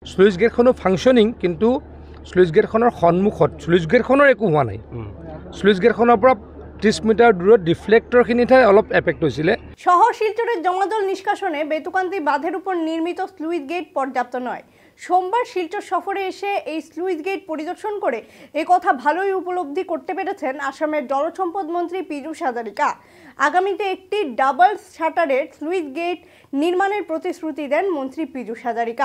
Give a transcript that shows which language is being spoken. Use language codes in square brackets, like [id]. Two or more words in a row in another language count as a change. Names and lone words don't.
[as] স্লুইচ গেটখনো ফাংশনিং, কিন্তু স্লুইচ গেটখনৰ সন্মুখত স্লুইচ গেটখনৰ একো হোৱা নাই। স্লুইচ গেটখনৰ পৰা 30 মিটাৰ দূৰত ডিফ্লেক্টৰখিনিতহে অলপ এফেক্ট হৈছিলে। [bn] শহর শিলচরের জমাজল নিষ্কাশনে বেতুকান্দি বাঁধের উপর নির্মিত স্লুইস গেট পর্যাপ্ত নয়। সোমবার শিলচর সফরে এসে এই স্লুইস গেট পরিদর্শন করে কথা ভালোই উপলব্ধি করতে পেরেছেন আসামের জলসম্পদ মন্ত্রী পীযূষ হাজারিকা। আগামীতে একটি ডাবল শাটারের স্লুইস গেট নির্মাণের প্রতিশ্রুতি দেন মন্ত্রী পীযূষ হাজারিকা।